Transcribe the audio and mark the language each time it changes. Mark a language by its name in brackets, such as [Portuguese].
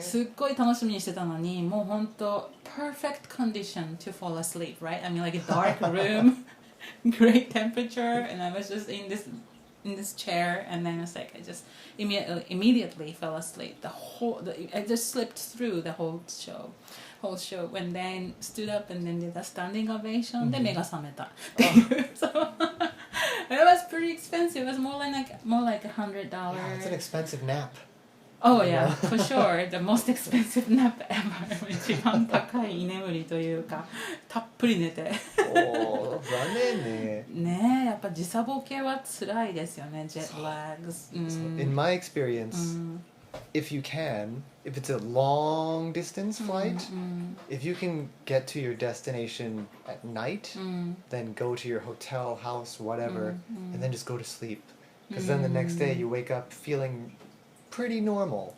[Japanese] すっごい楽しみにしてたのにもう本当 [English] perfect condition to fall asleep right? I mean like a dark room great temperature and I was just in this chair and then it's like I just immediately fell asleep I just slipped through the whole show when then stood up and then did a standing ovation [Japanese] で目が覚めたっていう [English] so it was pretty expensive it was more like $100 Yeah, it's an expensive nap. Oh yeah, for sure. The most expensive nap ever. [Japanese] 一番高い居眠りというか、たっぷり寝て。おー、残念ね。ねえ、やっぱ時差ボケは辛いですよね、jet lags。 [English] In my experience, if it's a long distance flight, if you can get to your destination at night, then go to your hotel, house, whatever, and then just go to sleep. Because then the next day you wake up feeling pretty normal.